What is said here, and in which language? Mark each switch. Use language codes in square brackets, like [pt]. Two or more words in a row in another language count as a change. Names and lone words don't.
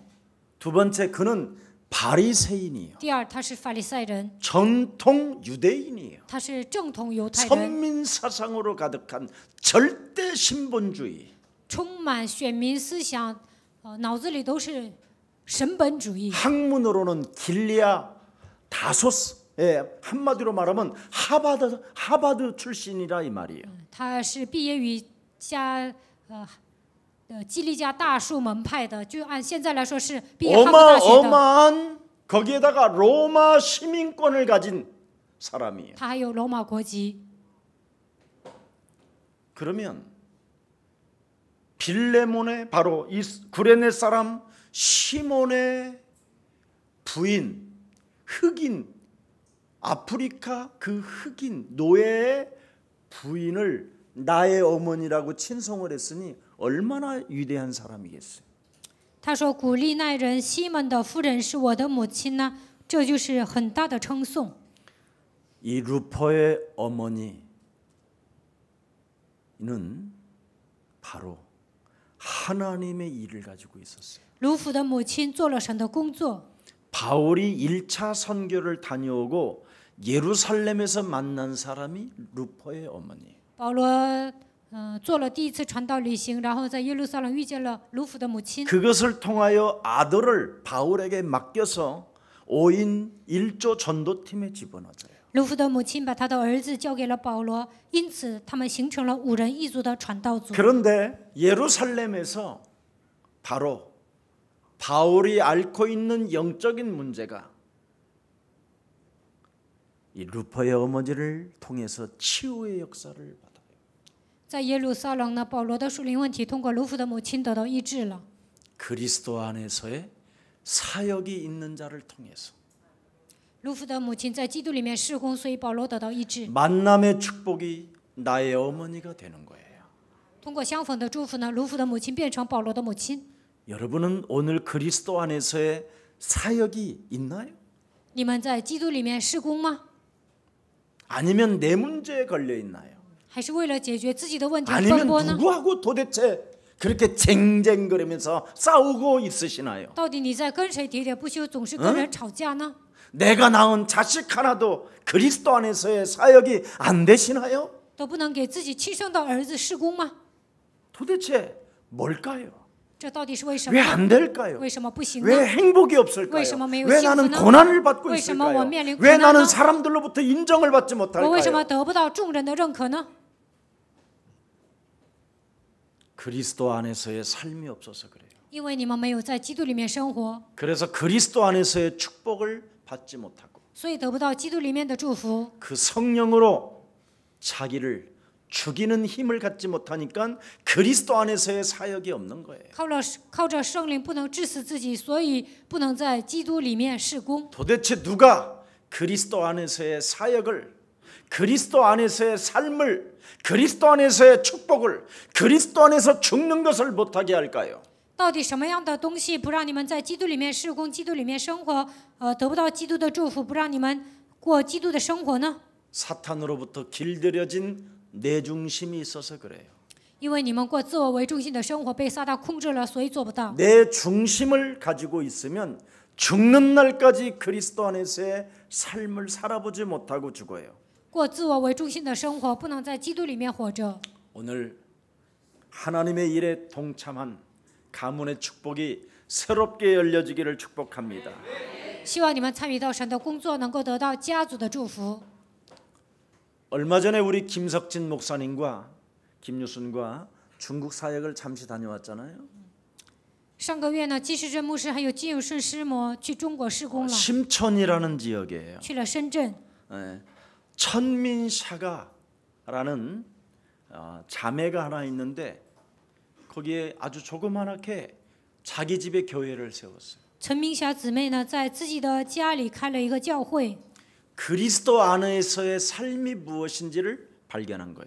[ko] 두 번째, 그는 바리새인이에요. [zh] 第二，他是法利赛人， [ko] 전통 유대인이에요. [zh] 他是正统犹太人， [ko] 선민 사상으로 가득한 절대 신본주의. [zh] 充满选民思想，脑子里都是神本主义。 [ko] 학문으로는 길리아 다소스, 한마디로 말하면 하버드 출신이라 이 말이에요. [zh] 他是毕业于基利家大树门派的，就按现在来说是毕业哈佛大学的。 [ko] 어마어마한 거기에다가 로마 시민권을 가진 사람이에요. [zh] 他还有罗马国籍。 [ko] 그러면 빌레몬의 바로 이 구레네 사람 시몬의 부인 흑인 아프리카 그 흑인 노예의 부인을 나의 어머니라고 친송을 했으니 얼마나 위대한 사람이겠어요. [zh] 他说：“古利奈人西门的夫人是我的母亲呢，这就是很大的称颂。” [ko] 이 루퍼의 어머니는 바로 하나님의 일을 가지고 있었어요. [zh] 卢弗的母亲做了神的工作。 [ko] 바울이 1차 선교를 다녀오고 예루살렘에서 만난 사람이 루퍼의 어머니. [zh] 保罗做了第一次传道旅行，然后在耶路撒冷遇见了卢弗的母亲。 [ko] 그것을 통하여 아들을 바울에게 맡겨서 5인 1조 전도팀에 집어넣어요. [zh] 卢弗的母亲把他的儿子交给了保罗，因此他们形成了5人1组的传道组。 [ko] 그런데 예루살렘에서 바로 바울이 앓고 있는 영적인 문제가 이 루퍼의 어머니를 통해서 치유의 역사를 받아요. [zh] 在耶路撒冷呢，保罗的属灵问题通过卢弗的母亲得到医治了。 [ko] 그리스도 안에서의 사역이 있는 자를 통해서 [zh] 卢弗的母亲在基督里面事工，所以保罗得到医治。 [ko] 만남의 축복이 나의 어머니가 되는 거예요. [zh] 通过相逢的祝福呢，卢弗的母亲变成保罗的母亲。 [ko] 여러분은 오늘 그리스도 안에서의 사역이 있나요? [zh] 你们在基督里面事工吗？ [ko] 아니면 내 문제에 걸려 있나요? [zh] 还是为了解决自己的问题奔 [ko] 아니면 [zh] 波呢？ [ko] 누구하고 도대체 그렇게 쟁쟁거리면서 싸우고 있으시나요? [zh] 到底你在跟谁喋喋不休，总是跟人吵架呢？ [ko] 내가 낳은 자식 하나도 그리스도 안에서의 사역이 안 되시나요? [zh] 都不能给自己亲生的儿子事工吗？ [ko] 도대체 뭘까요? [zh] 这到底是为什 [ko] 왜 [zh] 么？ [ko] 안 될까요? [zh] 为什么不行 [ko] 왜 [zh] 呢？ [ko] 행복이 없을까요? [zh] 为什么没有 [ko] 왜 [zh] 幸福 [ko] 나는 [zh] 呢？ [ko] 고난을 받고 [zh] 为什么我 [ko] 있을까요? [zh] 面临苦 [ko] 왜 [zh] 难 [ko] 나는 [zh] 呢？ [ko] 사람들로부터 인정을 받지 [zh] 我为什么 [ko] 못할까요? [zh] 得不到众人的认可呢？ [ko] 그리스도 안에서의 삶이 없어서 그래요. [zh] 因为你们没有在基督里面生活， [ko] 그래서 그리스도 안에서의 축복을 받지 못하고 [zh] 所以得不到基督里面的祝福。 [ko] 그 성령으로 자기를 죽이는 힘을 갖지 못하니까 그리스도 안에서의 사역이 없는 거예요. [zh] 靠着圣灵不能治死自己，所以不能在基督里面事工。 [ko] 도대체 누가 그리스도 안에서의 사역을, 그리스도 안에서의 삶을, 그리스도 안에서의 축복을, 그리스도 안에서 죽는 것을 못하게 할까요? [zh] 到底什么样的东西不让你们在基督里面事工、基督里面生活？得不到基督的祝福，不让你们过基督的生活呢？ [ko] 사탄으로부터 길들여진 내 중심이 있어서 그래요. [zh] 因为你们过自我为中心的生活被撒旦控制了，所以做不到。 [ko] 내 중심을 가지고 있으면 죽는 날까지 그리스도 안에서의 삶을 살아보지 못하고 죽어요. [zh] 过自我为中心的生活，不能在基督里面活着。 [ko] 오늘 하나님의 일에 동참한 가문의 축복이 새롭게 열려지기를 축복합니다. [zh] 希望你们参与到神的工作，能够得到家族的祝福。 [ko] 얼마 전에 우리 김석진 목사님과 김유순과 중국 사역을 잠시 다녀왔잖아요. [zh] 上个月呢，季世珍牧师还有金有顺师母去中国施工了， [ko] 심천이라는 지역이에요. [zh] 去了深圳。 [ko] 천민샤가라는 자매가 하나 있는데 거기에 아주 조그맣게 자기 집에 교회를 세웠어요. [zh] 陈明霞姊妹呢，在自己的家里开了一个教会。 [ko] 그리스도 안에서의 삶이 무엇인지를 발견한 거예요.